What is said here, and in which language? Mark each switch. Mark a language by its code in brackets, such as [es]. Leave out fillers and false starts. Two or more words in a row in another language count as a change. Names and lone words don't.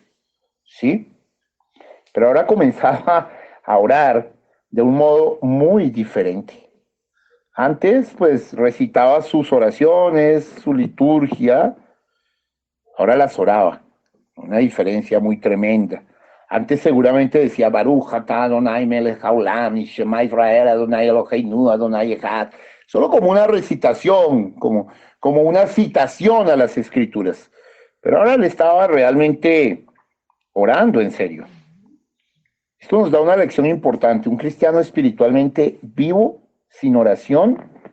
[es] Sí, pero ahora comenzaba a orar de un modo muy diferente. Antes, pues, recitaba sus oraciones, su liturgia, ahora las oraba. Una diferencia muy tremenda. Antes seguramente decía [he] ברוך אתה אדוני מלך העולם, שמע ישראל, אדוני אלוהינו, אדוני אחד. [es] Solo como una recitación, como una citación a las escrituras. Pero ahora le estaba realmente orando en serio. Esto nos da una lección importante. Un cristiano espiritualmente vivo, sin oración.